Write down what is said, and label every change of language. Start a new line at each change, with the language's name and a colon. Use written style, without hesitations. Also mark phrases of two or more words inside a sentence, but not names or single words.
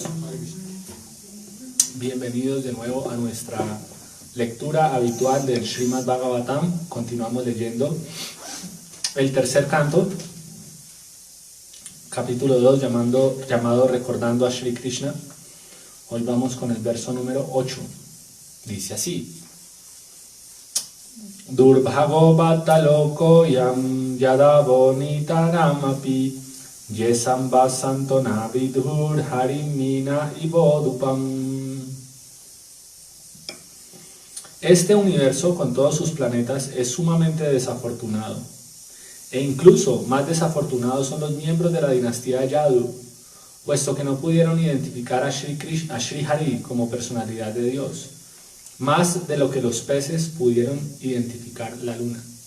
Spanish: Bienvenidos de nuevo a nuestra lectura habitual del Srimad Bhagavatam. Continuamos leyendo el tercer canto, capítulo 2, llamado Recordando a Shri Krishna. Hoy vamos con el verso número 8. Dice así:
Sanskrit: Durbhago Bhattaloko Yam Yadavo Nitaramapi Yesam Vasantona Vidhur Harimina Ivodupam.
Spanish: Este universo con todos sus planetas es sumamente desafortunado, e incluso más desafortunados son los miembros de la dinastía Yadu, puesto que no pudieron identificar a Shri Hari como personalidad de Dios, más de lo que los peces pudieron identificar la luna.